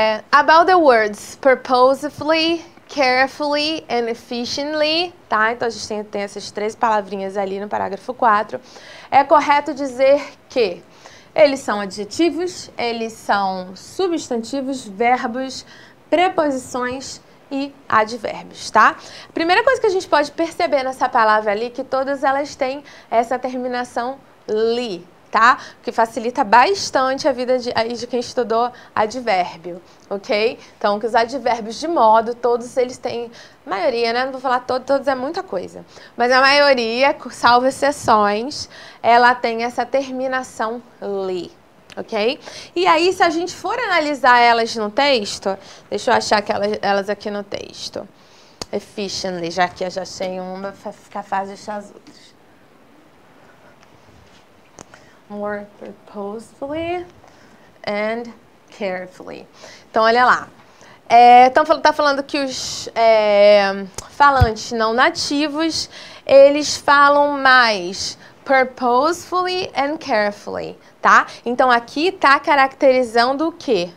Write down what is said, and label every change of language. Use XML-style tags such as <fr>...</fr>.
<en>About the words purposefully, carefully and efficiently,</en> <pt>tá? Então, a gente tem essas 3 palavrinhas ali no parágrafo 4. É correto dizer que eles são adjetivos, eles são substantivos, verbos, preposições e advérbios, tá? Primeira coisa que a gente pode perceber nessa palavra ali, que todas elas têm essa terminação li, tá? Que facilita bastante a vida de quem estudou advérbio, ok? Então, que os advérbios de modo, todos eles têm, maioria, né? Não vou falar todos é muita coisa, mas a maioria, salvo exceções, ela tem essa terminação li, ok? E aí, se a gente for analisar elas no texto, deixa eu achar elas aqui no texto. Efficiently, já que eu já achei uma, vai ficar fácil de achar as outras.</pt> <en>More purposefully and carefully.</en> <pt>Então, olha lá. Então, tá falando que os falantes não nativos, eles falam mais</pt> <en>purposefully and carefully,</en> <pt>tá? Então, aqui tá caracterizando o quê?</pt>